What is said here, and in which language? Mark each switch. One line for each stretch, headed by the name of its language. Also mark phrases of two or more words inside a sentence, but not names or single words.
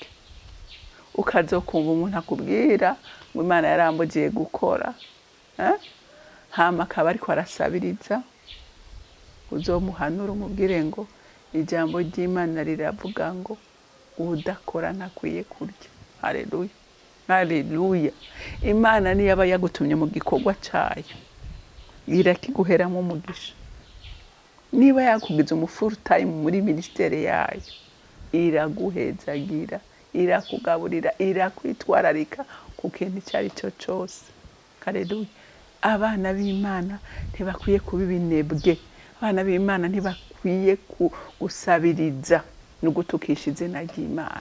Rundi: Ukazokumva umuntu akubwira ngo Imana yarambugiye gukora hama akaba ariko arasabiriza uzomuhanura umubwire ngo ijambo ry'Imana riravuga ngo udakora ntakwiye kurya. Haleluya haleluya. Imana niyo aba yagutumye mu gikorwa cyayo irakiguheramo umugisha. Niba yakugize
English: full time
Rundi: muri ministere yayo iraguhezagira irakugaburira irakwitwararika ku kintu cyari cyo cyose. Haleluya. Abana b'Imana ntibakwiye kuba ibinebwe. Abana b'Imana ntibakwiye gusabiriza no gutukisha izina ry'Imana.